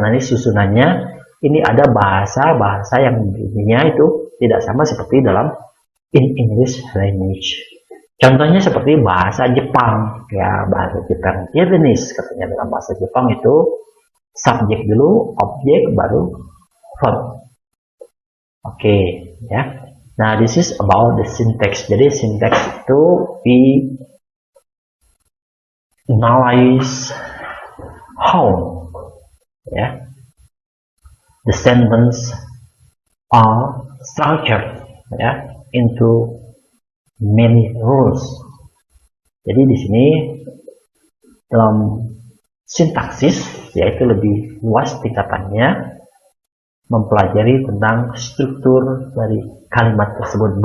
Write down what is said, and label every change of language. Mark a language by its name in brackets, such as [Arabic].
[Indonesian] Nah, ini susunannya, ini ada bahasa yang bunyinya itu tidak sama seperti dalam [English] in English language. [Indonesian] Contohnya seperti bahasa Jepang, ya, bahasa Jepang Japanese katanya dalam bahasa Jepang itu subjek dulu, objek, baru verb. Oke, ya. [English] Nah, this is about the syntax. [Indonesian] Jadi syntax itu [English] we analyze how, ya, the sentence are structured, ya, into many rules. [Indonesian] Jadi di sini dalam sintaksis, yaitu lebih luas tingkatannya, mempelajari tentang struktur dari kalimat tersebut.